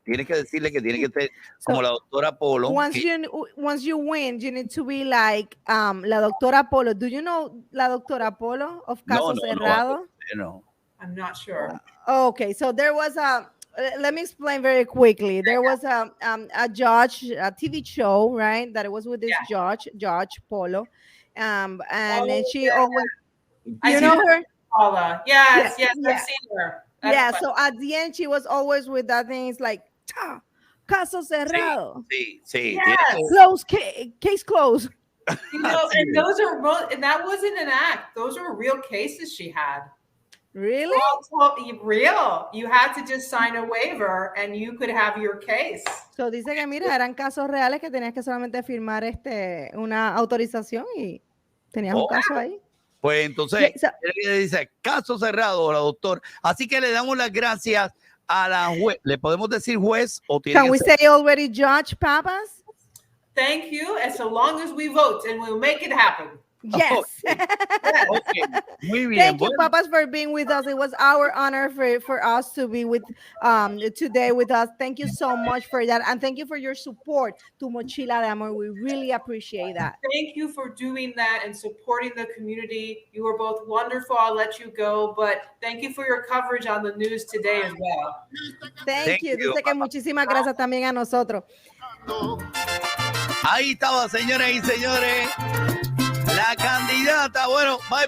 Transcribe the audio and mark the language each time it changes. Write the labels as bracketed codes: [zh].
[es] Tiene que decirle que tiene que ser como la doctora Polo. [en] Once you win, you need to be like la doctora Polo. Do you know la doctora Polo of Caso Cerrado? No. I'm not sure. Okay, so there was let me explain very quickly. There was a judge, a TV show, right? That it was with this Judge Polo. And then she always, you know her? Paula. Yes, I've seen her. That's so at the end, she was always with that thing. It's like, caso cerrado. [es] Sí. [en] Yes. Close, case closed. You know, and that wasn't an act. Those were real cases she had. Really? Real. You had to just sign a waiver and you could have your case. [es] So dice que, mira, eran casos reales que tenías que solamente firmar una autorización y tenías un caso ahí. Pues entonces, ella dice, caso cerrado, la doctora. Así que le damos las gracias a la juez. ¿Le podemos decir juez o tiene [en] Can we say already judge, Pappas? Thank you. And so long as we vote and we'll make it happen. Yes. [es] Okay. Muy bien. [en] Thank you, Pappas, for being with us. It was our honor for us to be with today with us. Thank you so much for that. And thank you for your support to Mochila de Amor. We really appreciate that. Thank you for doing that and supporting the community. You are both wonderful. I'll let you go, but thank you for your coverage on the news today as well. Thank you. [es] Dice que muchísimas gracias también a nosotros. Ahí estaba, señoras y señores. La candidata, bueno, bye.